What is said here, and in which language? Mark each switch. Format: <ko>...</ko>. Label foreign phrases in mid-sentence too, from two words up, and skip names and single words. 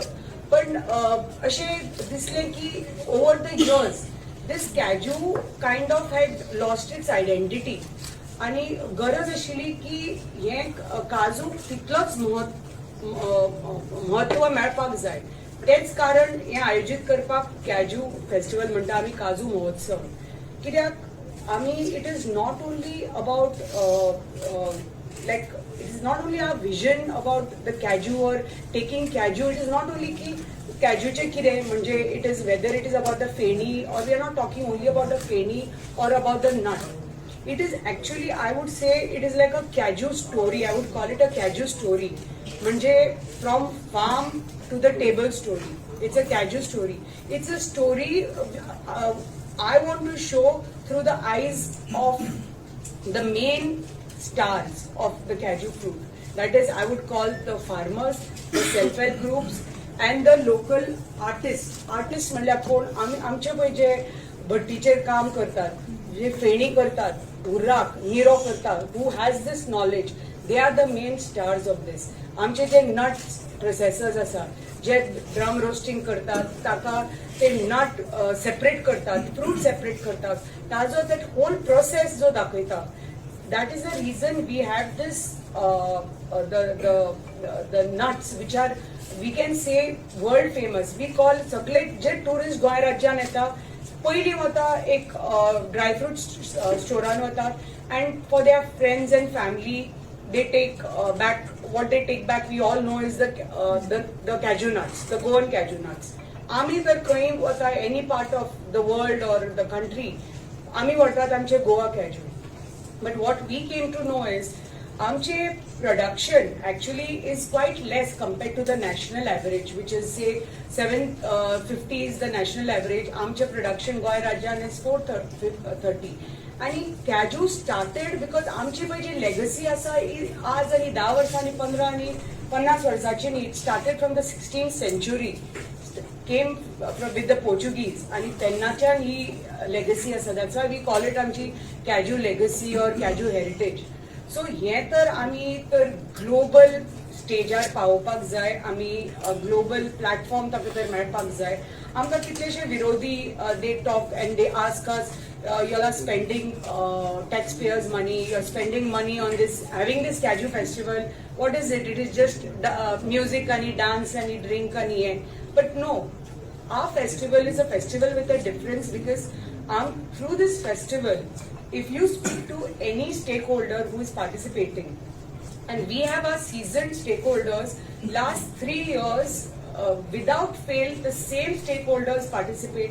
<kok>पण अशें दिसलें की</kok> <en>over the years this cashew kind of had lost its identity</en> <kok>आणि गरज आशिल्ली की हे काजू तितलोच म्हत्व मेळपाक जाय. तेच कारण हे आयोजीत करपाक कॅज्यू फेस्टिवल म्हणटा आमी काजू महोत्सव. कित्याक आमी</kok> <en>it is not only about like it is not only our vision about the cashew or taking cashew. it is not only</en> <kok>की कॅज्यूचे कितें म्हणजे</kok> <en>it is whether it is about the feni or we are not talking only about the feni or about the nut. It is actually, I would say, it is like a cashew story. I would call it a cashew story. म्हणजे from farm to the table story. It's a cashew story. It's a story I want to show through the eyes of the main stars of the cashew fruit. That is, I would call the farmers, the self-help groups, and the local artists.</en> <kok>Artists म्हणल्यार कोण आमचे पळय जे भट्टीचेर काम करतात, जे फेणी करतात, उर्राक निरो करतात,</kok> <en>who has this knowledge, they are the main stars of this.</en> <kok>आमचे जे नट प्रोसेसर्स आसात, जे</kok> <en>drum roasting</en> <kok>करतात, ताका ते</kok> <en>nut separate</en> <kok>करतात,</kok> <en>fruit separate</en> <kok>करतात, ताजो</kok> <en>that whole process</en> <kok>जो दाखयता.</kok> <en>that is the reason we have this the nuts which are we can say world famous. we call</en> <kok>सगळे जे टुरिस्ट गोंय राज्यान येता पयलीं वता एक ड्रायफ्रूट स्टोरान वतात</kok> <en>and for their friends and family they take back what they take back we all know is the cashew nuts, the Goan cashew nuts.</en> <kok>आमी जर खंय वता</kok> <en>any part of the world or the country</en> <kok>आमी व्हरतात आमचे गोवा कॅज्यू.</kok> <en>but what we came to know is आमचे production actually is quite less compared to the national average, which is say 750 is the national average.</en> <kok>आमचे production गोय राज्यान is 430. आणि</kok> <en>cashew started because</en> <kok>आमची पळय जी लेगसी आसा आज आनी 10 वर्सांनी 15 आनी 50 वर्सांची न्ही.</kok> <en>it started from the 16th century, came with the Portuguese</en> <kok>आणि तेन्नाच्यान ही लेगसी आसा.</kok> <en>that's why we call it</en> <kok>आमची कॅज्यू लेगसी</kok> <en>or cashew heritage.</en> <kok>सो हें तर आमी तर ग्लोबल स्टेजार पावोवपाक जाय, आमी</kok> <en>global platform</en> <kok>ताका तर मेळपाक जाय. आमकां कितलेशे विरोधी</kok> <en>they talk and they ask us you are spending taxpayers' money, you are spending money on this, having this Cashew festival. What is it? It is just music and dance and drink and but no, our festival is a festival with a difference because through this festival, if you speak to any stakeholder who is participating, and we have our seasoned stakeholders, last 3 years, without fail, the same stakeholders participate.</en>